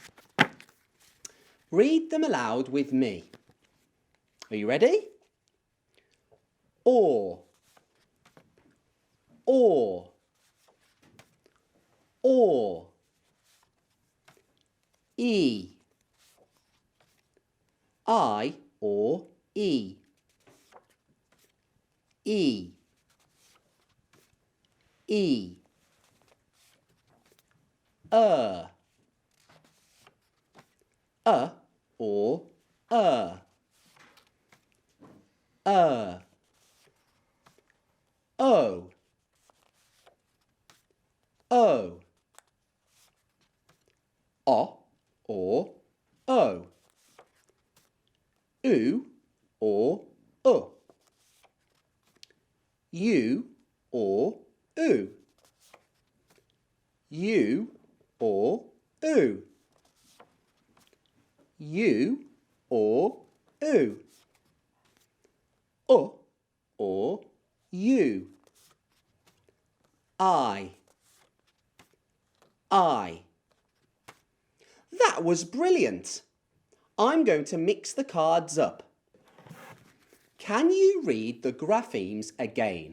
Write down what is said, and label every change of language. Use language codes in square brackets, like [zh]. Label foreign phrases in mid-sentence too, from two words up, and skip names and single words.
[en] Read them aloud with me. Are you ready? Or, or, or, e, I or e, e, e, or o, o, or o, u or u or u or u or or u, I. That was brilliant. I'm going to mix the cards up. Can you read the graphemes again?